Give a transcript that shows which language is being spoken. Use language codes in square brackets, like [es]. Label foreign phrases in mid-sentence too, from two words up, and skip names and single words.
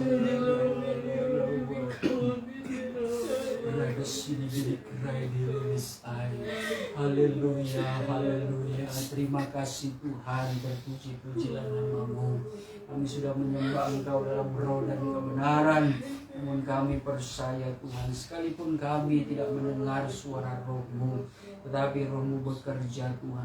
[id] wala rada sini bidi kai di rilis ain. Haleluya, haleluya. Terima kasih Tuhan, berpuji-pujilah nama-Mu. Kami sudah menyembah Engkau dalam roh dan kebenaran. Namun kami percaya Tuhan, sekalipun kami tidak mendengar suara Roh-Mu, tetapi Roh-Mu bekerja Tuhan.